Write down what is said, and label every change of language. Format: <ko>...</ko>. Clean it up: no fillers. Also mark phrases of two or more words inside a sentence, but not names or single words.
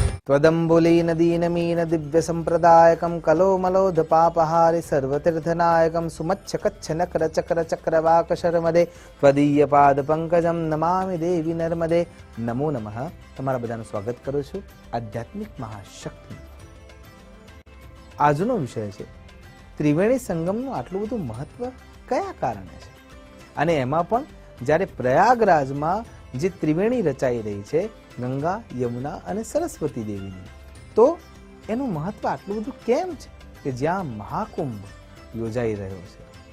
<sa>त्वदम्बुलीन दीनमीन दिव्य संप्रदायकं कलोमलोध पापहारि सर्वतीर्थनायकं सुमच्छ कच्छ नकर चक्र चक्रवाकशर्मदे त्वदीय पाद पंकजम नमामि देवी नर्मदे। नमो नमः।</sa> <gu>તમારા બધાનું સ્વાગત કરું છું આધ્યાત્મિક મહાશક્તિ। આજનો વિષય છે ત્રિવેણી સંગમનું આટલું બધું મહત્વ કયા કારણે છે, અને એમાં પણ જ્યારે પ્રયાગરાજમાં જે ત્રિવેણી રચાઈ રહી છે ગંગા, યમુના અને સરસ્વતી દેવીની, તો એનું મહત્વ આટલું બધું કેમ છે કે જ્યાં મહાકુંભ યોજાઈ રહ્યો છે?</gu>